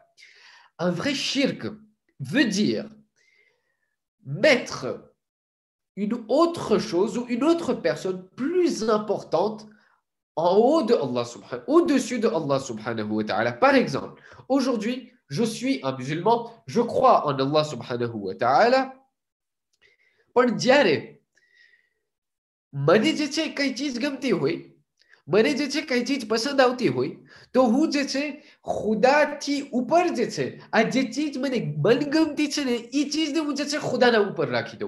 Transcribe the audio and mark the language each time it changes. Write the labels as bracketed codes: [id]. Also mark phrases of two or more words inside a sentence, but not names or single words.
[fr] Un vrai shirk veut dire mettre une autre chose ou une autre personne plus importante en haut de Allah au-dessus de Allah [ar] سبحانه وتعالى. [fr] Par exemple, aujourd'hui, je suis un musulman, je crois en Allah [ar] سبحانه وتعالى, [gu] પણ જ્યારે મને જે છે કઈ ચીજ ગમતી હોય, મને જે છે કઈ ચીજ પસંદ આવતી હોય, તો હું જે છે ખુદાથી ઉપર જે છે આ જે ચીજ મને મનગમતી છે ને એ ચીજને હું જે છે ખુદાના ઉપર રાખી દઉં.